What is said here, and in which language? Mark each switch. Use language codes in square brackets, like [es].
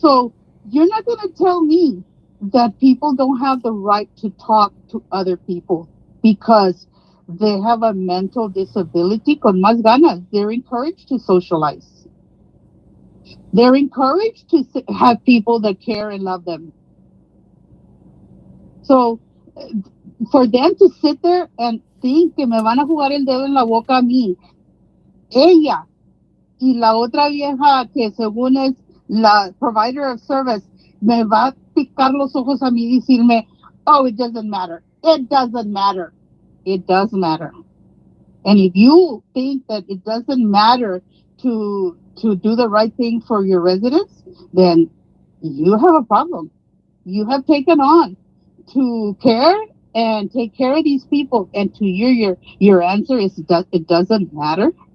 [en] so you're not going to tell me that people don't have the right to talk to other people because they have a mental disability. [es] Con más ganas, [en] they're encouraged to socialize. They're encouraged to have people that care and love them. So, for them to sit there and think [es] que me van a jugar el dedo en la boca a mí, ella y la otra vieja que según es la provider of service, me va a picar los ojos a mí y decirme, [en] oh, it doesn't matter. It doesn't matter. It does matter. And if you think that it doesn't matter to do the right thing for your residents, then you have a problem. You have taken on to care and take care of these people. And to your answer is it doesn't matter.